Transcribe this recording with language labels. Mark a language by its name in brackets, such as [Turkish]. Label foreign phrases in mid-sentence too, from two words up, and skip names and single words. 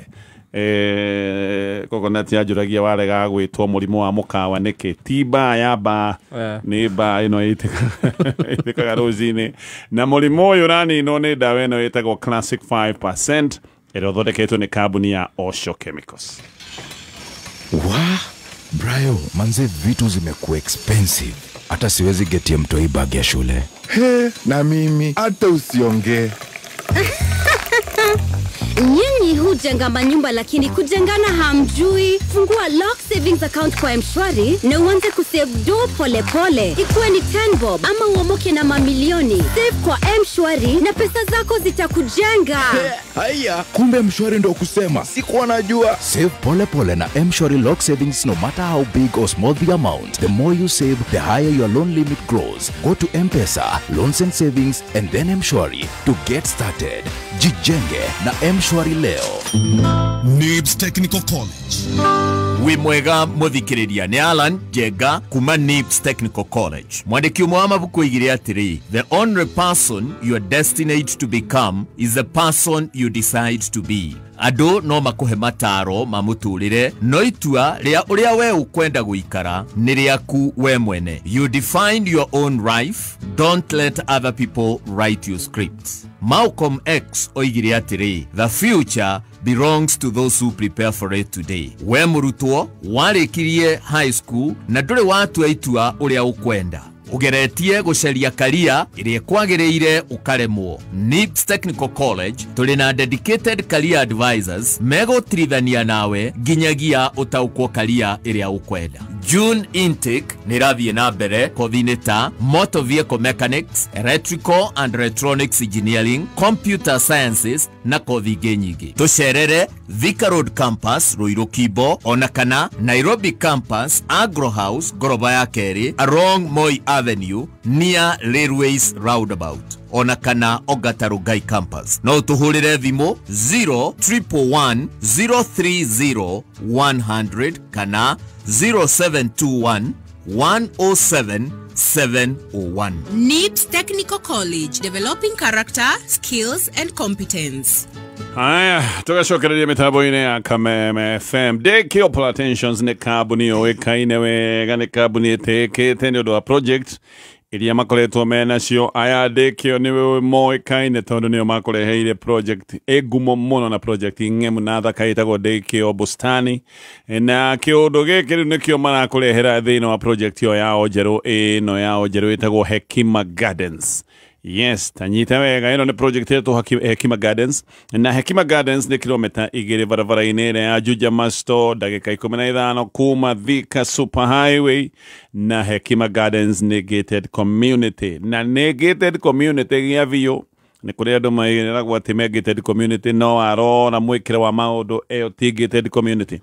[Kikuyu] Coconut yanjũragia warega gwĩtwo mũrimũ wa mũkawa nĩkĩ? Ti mbaa ya mbaa, nĩ mbaa ĩno ĩtĩkaga rũcinĩ. Na mũrimũ ũyũ ũraninwo nĩ ndawa ĩno ĩtagwo Classic 5% ĩrĩa ĩthondeketwo nĩ kambuni ya Osho Chemicals. [Swahili] Brayo, manze vitu zimekuwa expensive. Hata siwezi getia mtoi bag ya shule. Na mimi hata usiongee. Nyinyi hujenga manyumba lakini kujengana hamjui. Fungua Lock Savings Account kwa M-Shwari na uanze kusave do pole pole. Ikuwe ni 10 bob ama uomoke na mamilioni. Save kwa M-Shwari na pesa zako zitakujenga. Haya, kumbe M-Shwari ndo kusema. Sikuwa najua. Save pole pole na M-Shwari Lock Savings, [English] no matter how big or small the amount. The more you save, the higher your loan limit grows. Go to M-Pesa, Loans and Savings, and then M-Shwari to get started. [Swahili] Jijenge na M-Shwari leo. [Kikuyu] NIBS Technical College. We mwega muthikiriria ni Alan Jega kuma NIBS Technical College. Mwandiki umwe wa mabuku igire atiri, [English] the only person you are destined to become is the person you decide to be. [Kikuyu] Ado no makuhe mataro mamuturire, no itua ria uria we ukwenda guikara ni riaku we mwene. [English] You define your own life, don't let other people write your scripts. [Kikuyu] Malcolm X oigire atiri, [English] the future belongs to those who prepare for it today. [Kikuyu] We murutwo warikirie [English] high school [Kikuyu] na ndure watu aitua uria ukwenda, ugeretie guceria career iria kwagiriire ukaremwo. NIBS Technical College tuli na [English] dedicated career advisors [Kikuyu] megũtirithania nawe nginyagia utaukwo career iria ukwenda. [English] June intake [Kikuyu] nirathie na mbere kothi-inĩ ta [English] motor vehicle mechanics, electrical and electronics engineering, computer sciences [Kikuyu] na kothi ingĩ nyingĩ. Tucerere Thika Road campus Ruiru Kibo, ona kana Nairobi campus Agro House goroba ya kerĩ [English] along Moi Avenue near Railways roundabout, [Kikuyu] ona kana Ongata Rongai campus. No tuhurire thimo 0111 030 100 kana 0721 107 701. [English] NIBS Technical College, developing character, skills and competence. [Kikuyu] Haya, tugacokereria mitambo-inĩ ya Kameme FM. Dekio Plantations nĩ kambuni ũĩkaine wega, nĩ kambuni ĩtĩkĩte nĩ ũndũ wa project iria makoretwo menacio. Aya Dekio nĩ moĩkaine tondũ nĩo makũreheire project ĩgumo mũno na project ng'emu na thaka ĩtagwo Dekio Bustani, na kĩũndũ gĩkĩ rĩu nĩkĩo marakũrehera thĩinĩ wa project ĩyo yao njerũ, ĩno yao njerũ ĩtagwo Hekima Gardens. Yes, tanyita wega, ino ni project yetu Hekima Gardens. Na Hekima Gardens ni kilomita 2 barabara-inĩ ya Juja Masto, dakika 15 kuma Thika Super Highway. Na Hekima Gardens ni [English] gated community. [Kikuyu] Na ni [English] gated community [Kikuyu] gĩa biũ. Ni kũrĩ andũ maigĩrĩra gwatĩ [English] gated community [Kikuyu] no arona mwĩkĩre wa maũndũ ĩyo ti [English] gated community.